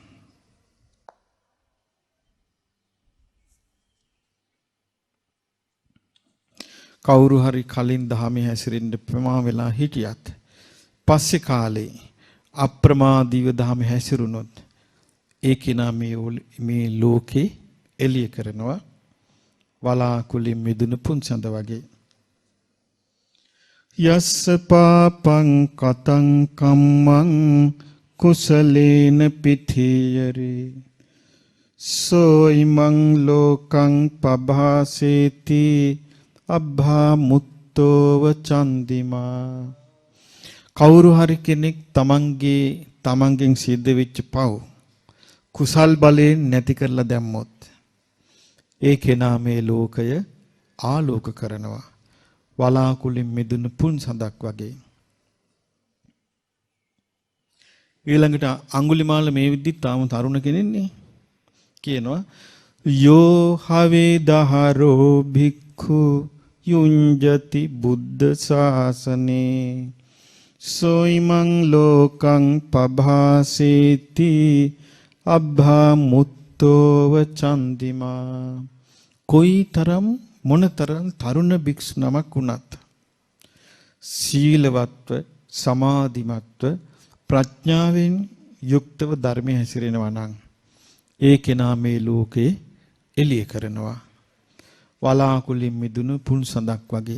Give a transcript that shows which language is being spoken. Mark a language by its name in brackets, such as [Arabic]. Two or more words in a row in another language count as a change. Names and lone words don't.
[Sinhala] කවුරු හරි කලින් දහමේ හැසිරෙන්න ප්‍රමා වෙලා හිටියත් පස්සේ කාලේ අප්‍රමාදීව දහමේ හැසිරුණොත් ඒ කෙනා මේ ලෝකේ එළිය කරනවා වලාකුලින් මිදුණු පුන්සඳ වගේ. [Pali] යස්ස පාපං කතං කම්මං කුසලේන පිථියරේ සෝ ඉමං ලෝකං පභාසේති අබ්භා මුත්තෝව චන්දිමා. [Sinhala] කවුරු හරි කෙනෙක් තමන්ගෙන් සිද්ධ වෙච්ච පව් කුසල් බලයෙන් නැති කරලා දැම්මොත් ඒ කෙනා මේ ලෝකය ආලෝක කරනවා වලාකුලින් මිදුණු පුන් සඳක් වගේ. ඊළඟට අඟුලිමාල මේ විදිහට තාම තරුණ කෙනෙක්නේ. [Pali] කියනවා යෝ හවේ දහරෝ භික්ඛු යුඤ්ජති බුද්ධ ශාසනේ සෝයිමං ලෝකං පභාසේති අබ්භා මුත්තෝව චන්දිමා [Sinhala] කොයිතරම් මොනතරම් තරුණ භික්ෂු නමක් වුණත් සීලවත්ව සමාධිමත්ව ප්‍රඥාවෙන් යුක්තව ධර්මයේ හැසිරෙනවා නම් ඒ කෙනා මේ ලෝකේ එළිය කරනවා වලාකුලින් මිදුණු පුන් සඳක් වගේ.